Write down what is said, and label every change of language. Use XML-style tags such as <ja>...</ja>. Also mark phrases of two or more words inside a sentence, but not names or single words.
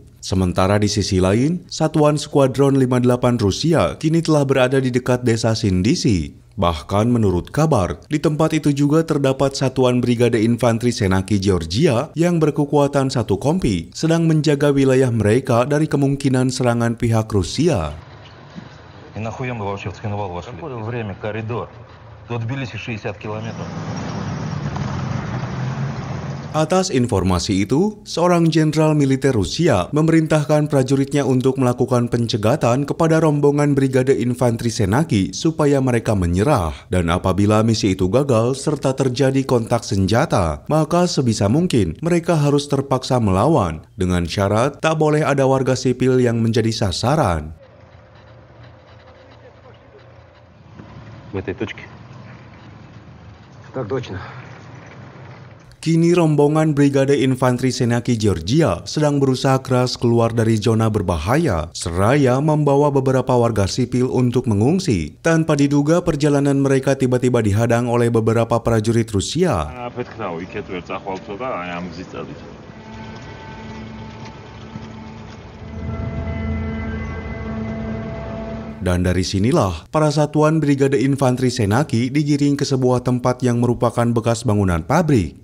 <id>Sementara di sisi lain, Satuan Skuadron 58 Rusia kini telah berada di dekat desa Sindisi. Bahkan menurut kabar, di tempat itu juga terdapat Satuan Brigade Infanteri Senaki Georgia yang berkekuatan 1 kompi sedang menjaga wilayah mereka dari kemungkinan serangan пihak Rusia.</id> <ru>И нахуя мы вообще в Цхинвал вошли? Какое время коридор? До Тбилиси 60 километров.</ru> <id>Atas informasi itu, seorang jenderal militer Rusia memerintahkan prajuritnya untuk melakukan pencegatan kepada rombongan Brigade Infanteri Senaki supaya mereka menyerah. Dan apabila misi itu gagal serta terjadi kontak senjata, maka sebisa mungkin mereka harus terpaksa melawan dengan syarat tak boleh ada warga sipil yang menjadi sasaran.</id> <ru>В этой точке. Так точно.</ru> <id>Kini rombongan Brigade Infanteri Senaki Georgia sedang berusaha keras keluar dari zona berbahaya, seraya membawa beberapa warga sipil untuk mengungsi. Tanpa diduga perjalanan mereka tiba-tiba dihadang oleh beberapa prajurit Rusia. Dan dari sinilah, para satuan Brigade Infanteri Senaki digiring ke sebuah tempat yang merupakan bekas bangunan pabrik.</id>